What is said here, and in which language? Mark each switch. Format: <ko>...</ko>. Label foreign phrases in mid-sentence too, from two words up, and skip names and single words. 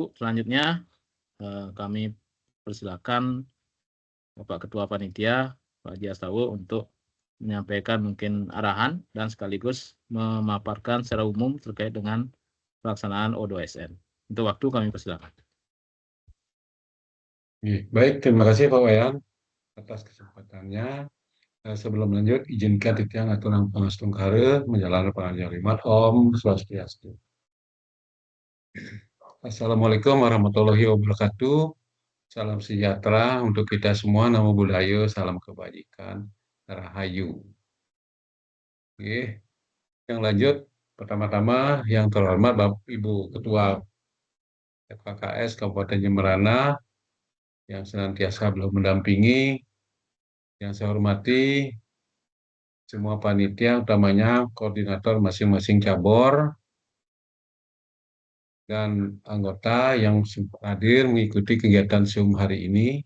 <id>Selanjutnya kami persilakan Bapak Ketua Panitia Pak Haji Astawa untuk menyampaikan mungkin arahan dan sekaligus memaparkan secara umum terkait dengan pelaksanaan O2SN. Untuk waktu kami persilakan. Baik, terima kasih Pak Wayan atas kesempatannya. Sebelum lanjut, izinkan</id> <ban>Titiang aturan pangastung kare</ban> <id>menjalankan pengajian Jumat</id> <ban>Om Swastiastu.</ban> <ar>السلام عليكم ورحمة الله وبركاته.</ar> <id>Salam sejahtera untuk kita semua.</id> <pi>Namo Buddhaya,</pi> <id>salam kebajikan, Rahayu. Oke, yang lanjut, pertama-tama yang terhormat Bapak Ibu Ketua FKKS Kabupaten Jemberana yang senantiasa belum mendampingi, yang saya hormati semua panitia, utamanya koordinator masing-masing cabur dan anggota yang hadir mengikuti kegiatan Zoom hari ini.</id>